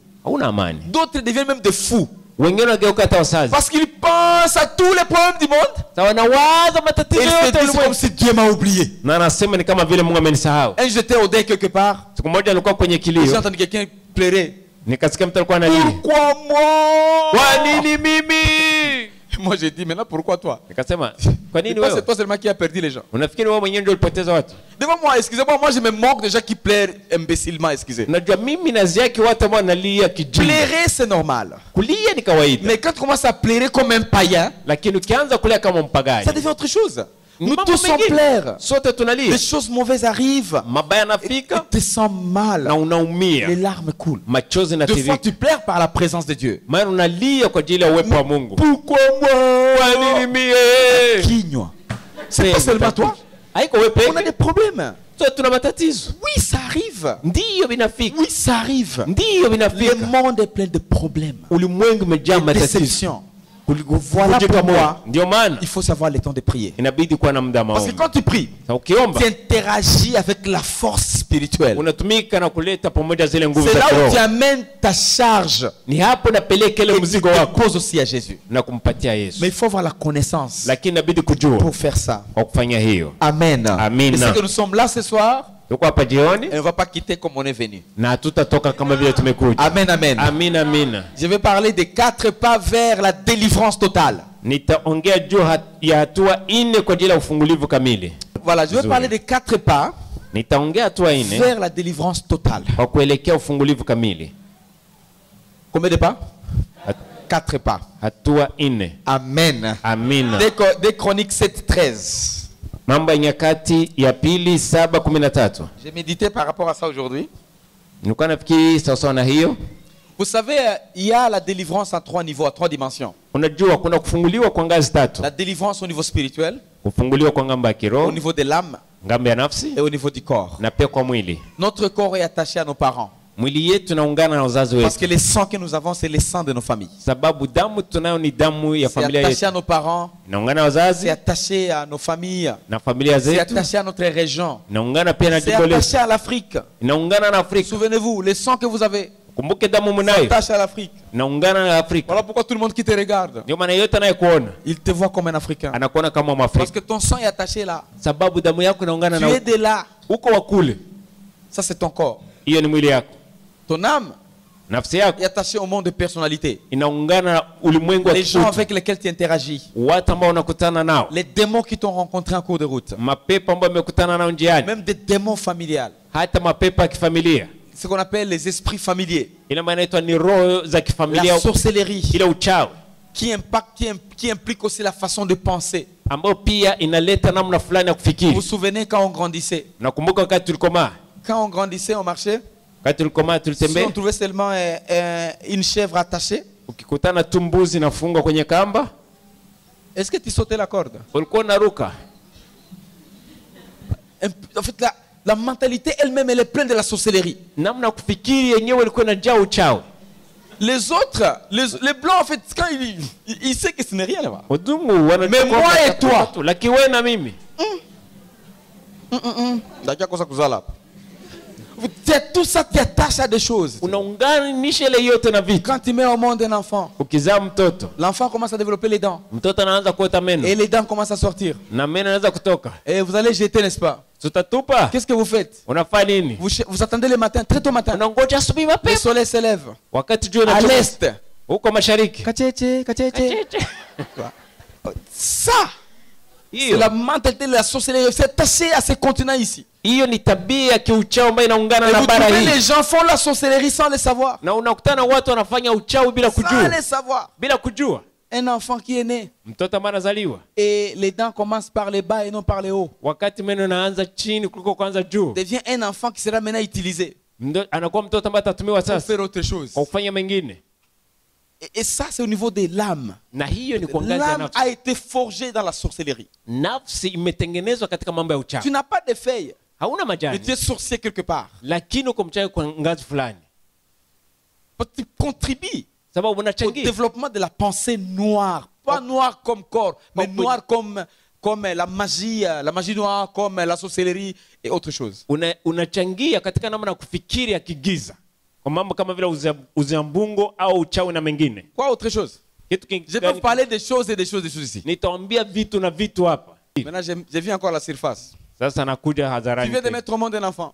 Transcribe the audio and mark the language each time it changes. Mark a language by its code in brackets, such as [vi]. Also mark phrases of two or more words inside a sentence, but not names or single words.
[fr] D'autres deviennent même des fous. Parce qu'ils pensent à tous les problèmes du monde. Et ils se disent comme si Dieu m'a oublié. Un jour j'étais au deuil quelque part. J'ai entendu quelqu'un pleurer. Pourquoi moi? Moi j'ai dit, maintenant pourquoi toi? [sw] Nikasema, kwa nini [fr] C'est [sw] wewe? [fr] toi seulement qui a perdu les gens. [sw] Unafikiri wewe mwenyewe ndio ulipoteza watu? [fr] Devant moi, excusez-moi, moi je me moque de gens qui pleurent imbécilement, excusez. [sw] Unajua mimi naziaki watu ambao wanalia kijinga. [fr] Pleurer c'est normal. [sw] Kulia ni kawaida. [fr] Mais quand tu commences à pleurer comme un païen, [sw] Lakini ukianza kulia kama mpagani, [fr] ça devient autre chose. Nous tous on pleure. [sw] Sote tunalia. [fr] Les choses mauvaises arrivent. [sw] Mabaya yanafika. [fr] Tu te sens mal. [sw] Na unaumia. [fr] Les larmes coulent. [sw] Machozi [fr] Deux fois [sw] yanatiririka. [fr] tu pleures par la présence de Dieu. [sw] Maana unalia kwa ajili ya uwepo wa Mungu. [fr] Pourquoi moi? [sw] Kwa nini mie? Kinywa. [fr] C'est pas seulement toi. [sw] Haiko wewe [fr] On a [sw] peke. [fr] des problèmes. [sw] Sote tuna matatizo. [fr] Oui, ça arrive. [sw] Ndiyo vinafika. [fr] Oui, ça arrive. [sw] Ndiyo [fr] Le [sw] vinafika. [fr] monde est plein de problèmes. [sw] Ulimwengu umejaa [fr] De [sw] matatizo. [fr] déceptions. Voilà pourquoi [sw] Ndio maana [fr] il faut savoir le temps de prier. [sw] inabidi kuwa na muda [fr] Parce que [sw] maombi. [fr] quand tu pries, [sw] Na ukiomba [fr] tu interagis avec la force spirituelle. [sw] unatumika na kuleta pamoja zile nguvu [fr] C'est [sw] za [fr] là où tu [sw] kiroho. [fr] amènes ta charge [sw] Ni hapo napeleka ile [fr] et tu [sw] mzigo wako [fr] poses aussi à Jésus. [sw] na kumpatia Yesu. [fr] Mais il faut avoir la connaissance [sw] Lakini inabidi kujua [fr] pour faire ça. [sw] kwa kufanya hiyo. [fr] Amen. [sw] Amen. [fr] Et c'est que nous sommes là ce soir [sw] Tuko hapa jioni [fr] et on ne va pas quitter comme on est venu. [sw] na hatutatoka kama vile tumekuja. [fr] Amen, amen. [sw] Amina, amina. [fr] Je vais parler des 4 pas vers la délivrance totale. [sw] Nitaongea juu ya hatua 4 kwa ajili ya ufungulivu kamili. [fr] Voilà, je vais parler des 4 pas [sw] Nitaongea hatua 4 [fr] vers la délivrance totale. [sw] kwa kuelekea ufungulivu kamili. [fr] Combien de pas? 4 pas. [sw] Hatua 4. [fr] Amen. [sw] Amina. [fr] Des Chroniques 7:13. [sw] Mambo ya Nyakati ya Pili 7:13. [fr] J'ai médité par rapport à ça aujourd'hui. [sw] Nilikuwa nafikiri sawa na hiyo. [fr] Vous savez, il y a la délivrance à 3 niveaux, à 3 dimensions. [sw] Unajua kuna kufunguliwa kwa ngazi 3. [fr] La délivrance au niveau spirituel, [sw] Kufunguliwa kwa ngamba ya [fr] au [sw] kiroho, [fr] niveau de l'âme [sw] ngamba ya nafsi [fr] et au niveau du corps. [sw] na pia kwa mwili. [fr] Notre corps est attaché à nos parents. [sw] Mwili yetu naungana na wazazi [fr] Parce [sw] wetu. [fr] que le sang que nous avons, c'est le sang de nos familles. [sw] Sababu damu tunayo ni damu ya [fr] C'est [sw] familia [fr] attaché [sw] yetu. [fr] à nos parents, [sw] Naungana na [fr] c'est [sw] wazazi [fr] attaché à nos familles, [sw] na familia [fr] c'est [sw] zetu. [fr] attaché à notre région, [sw] Naungana pia na [fr] c'est [sw] jimbo letu. [fr] attaché à l'Afrique. [sw] Naungana na Afrika. [fr] Souvenez-vous, le sang que vous avez, [sw] Kumbuke damu [fr] c'est [sw] mnayo. [fr] attaché à l'Afrique. [sw] Naungana na Afrika. [fr] Voilà pourquoi tout le monde qui te regarde, [sw] Ndio maana yote anayekuona [fr] il te voit comme un Africain. [sw] anakuona kama [fr] Parce [sw] Mwafrika. [fr] que ton sang est attaché là. [sw] Sababu damu yako inaungana [fr] Tu [sw] na [fr] es de là. [sw] uko wa kule. [fr] Ça, c'est ton corps. [sw] Hiyo ni mwili yako. [fr] Ton âme [sw] Nafsi yako [fr] est attachée au monde de personnalité. [sw] inaungana na ulimwengu wa [fr] Les gens [sw] kiutu. [fr] avec lesquels tu interagis. [sw] Watu ambao unakutana nao. [fr] Les démons qui t'ont rencontré en cours de route. [sw] Mapepo ambayo umekutana nao njiani. [fr] Même des démons familiales. [sw] Hata mapepo ya kifamilia. [fr] Ce qu'on appelle les esprits familiers. [sw] Ile maana inaitwa ni roho za kifamilia, [fr] La sorcellerie. [sw] ile uchawi [fr] Qui implique aussi la façon de penser. [sw] ambayo pia inaleta namna fulani ya [fr] Vous [sw] kufikiri. [fr] vous souvenez quand on grandissait? [sw] Nakumbuka wakati tulikomaa, [fr] Quand on grandissait, on marchait. [sw] wakati tulikomaa [fr] Si [sw] tulitembea, [fr] on trouvait seulement une chèvre attachée, [sw] ukikutana tu mbuzi nafungwa kwenye kamba, [fr] est-ce que tu sautais la corde? [sw] ulikuwa unaruka. [fr] En fait, la mentalité elle-même, elle est pleine de la sorcellerie. [sw] Namna ya kufikiri yenyewe ilikuwa inajaa uchawi. [fr] Les autres, les blancs, en fait, quand ils savent que ce n'est rien là-bas. [sw] Wadumu wanachukua [fr] Mais moi et toi. [sw] watu, lakini wewe na mimi [fr] Tout ça t'attache à des choses. [sw] unaunganisha ile yote na vitu. [fr] Quand tu mets au monde un enfant, [sw] Ukizaa mtoto, [fr] l'enfant commence à développer les dents. [sw] mtoto anaanza kuota meno [fr] Et les dents commencent à sortir. [sw] na meno anaanza kutoka. [fr] Et vous allez jeter, n'est-ce pas? [sw] Tutatupa. [fr] Qu'est-ce que vous faites? [sw] Unafanya nini? [fr] Vous attendez le matin, très tôt matin. [sw] Unangoja asubuhi [fr] Le [sw] mapema [fr] soleil se lève. [sw] wakati jua [fr] À [sw] inachomoza [fr] l'est. [sw] huko mashariki. Kacheche, kacheche. [fr] Ça, c'est [sw] Hiyo [fr] la mentalité de la sorcellerie. C'est attaché à ce continent ici. [sw] hiyo ni tabia ya kiuchawi ambayo inaungana [fr] Et [sw] na [fr] vous [sw] bara [fr] trouvez [sw] hii, [fr] les gens font la sorcellerie sans le savoir. [sw] na unakutana watu wanafanya uchawi bila [fr] Sans [sw] kujua, [fr] le savoir. [sw] bila kujua. [fr] Un enfant qui est né [sw] Mtoto ambaye anazaliwa [fr] et les dents commencent par les bas et non par les hauts [sw] wakati meno inaanza chini kuliko kwanza juu, [fr] devient un enfant qui sera maintenant utilisé [sw] anakuwa mtoto ambaye atatumiwa [fr] pour [sw] sasa [fr] faire autre chose. [sw] kwa kufanya mengine, [fr] Et ça, c'est au niveau de l'âme. [sw] na hiyo ni kwa ngazi ya [fr] L'âme [sw] nafsi. [fr] a été forgée dans la sorcellerie. [sw] Nafsi imetengenezwa katika mambo ya [fr] Tu [sw] uchawi. [fr] n'as pas de feuilles, [sw] Hauna [fr] mais tu [sw] majani, [fr] es sorcier quelque part. [sw] lakini uko mchawi kwa ngazi fulani, [fr] Tu contribues [sw] sababu [fr] au [sw] unachangia [fr] développement de la pensée noire. Pas noire comme corps, mais noire comme la magie noire, comme la sorcellerie et autre chose. [sw] unachangia katika namna ya kufikiri ya kigiza kwa mambo kama vile uziambungo au uchawi na mengine. [fr] Quoi autre chose? [sw] Kitu [fr] Je peux vous parler des choses et des choses ici. [sw] nitaambia vitu na vitu hapa. [fr] Maintenant, j'ai vu encore la surface. [sw] Sasa nakuja [fr] Tu [sw] hadharani. [fr] viens de mettre au monde un enfant.